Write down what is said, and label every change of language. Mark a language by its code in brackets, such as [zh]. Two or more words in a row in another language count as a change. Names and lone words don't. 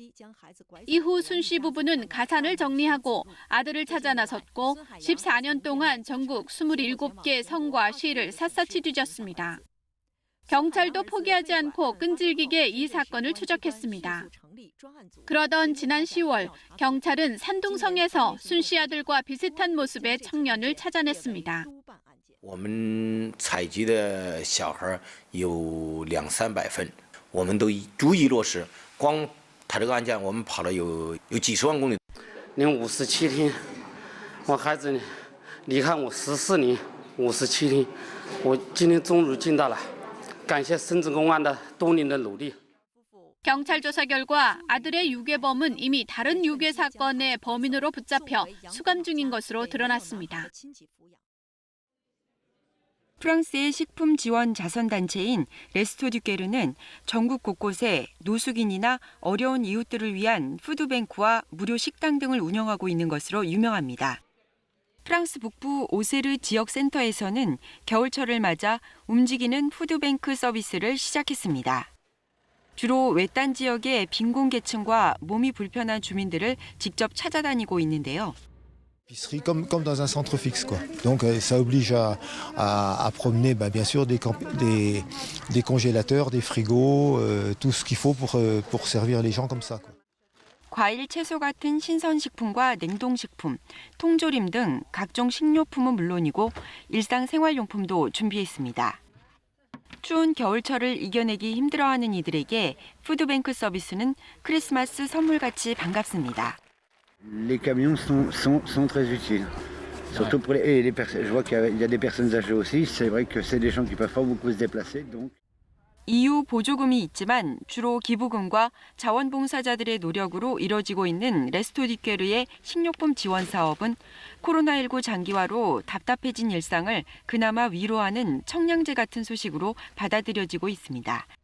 [ko] 이후 순 씨 부부는 가산을 정리하고 아들을 찾아 나섰고 14년 동안 전국 27개 성과 시를 샅샅이 뒤졌습니다. 경찰도 포기하지 않고 끈질기게 이 사건을 추적했습니다. 그러던 지난 10월 경찰은 산둥성에서 순 씨 아들과 비슷한 모습의 청년을 찾아냈습니다. [zh] 我们采集的小孩有200-300份，我们都逐一落实。光他这个案件，我们跑了有几十万公里。连57天，我孩子呢离开我14年，57天，我今天终于尽到了。感谢深圳公安的多年的努力。 [ko] 경찰 조사 결과 아들의 유괴범은 이미 다른 유괴 사건의 범인으로 붙잡혀 수감 중인 것으로 드러났습니다. 프랑스의 식품 지원 자선단체인 레스토 듀 깨르는 전국 곳곳에 노숙인이나 어려운 이웃들을 위한 푸드뱅크와 무료 식당 등을 운영하고 있는 것으로 유명합니다. 프랑스 북부 오세르 지역 센터에서는 겨울철을 맞아 움직이는 푸드뱅크 서비스를 시작했습니다. 주로 외딴 지역의 빈곤계층과 몸이 불편한 주민들을 직접 찾아다니고 있는데요. [fr] Épicerie comme dans un centre fixe, quoi. Donc ça oblige à promener bien sûr des congélateurs, des frigos, tout ce qu'il faut pour servir les gens comme ça, quoi. [ko] 과일, 채소 같은 신선식품과 냉동식품, 통조림 등 각종 식료품은 물론이고 일상생활용품도 준비했습니다. 추운 겨울철을 이겨내기 힘들어하는 이들에게 푸드뱅크 서비스는 크리스마스 선물같이 반갑습니다. [fr] Les camions sont très utiles. Surtout pour les personnes. Je vois qu'il y a des personnes âgées aussi. C'est vrai que c'est des gens qui peuvent pas beaucoup se déplacer. Donc. [ko] EU 보조금이 있지만 주로 기부금과 자원봉사자들의 노력으로 이뤄지고 있는 레스토디케르의 식료품 지원 사업은 코로나19 장기화로 답답해진 일상을 그나마 위로하는 청량제 같은 소식으로 받아들여지고 있습니다.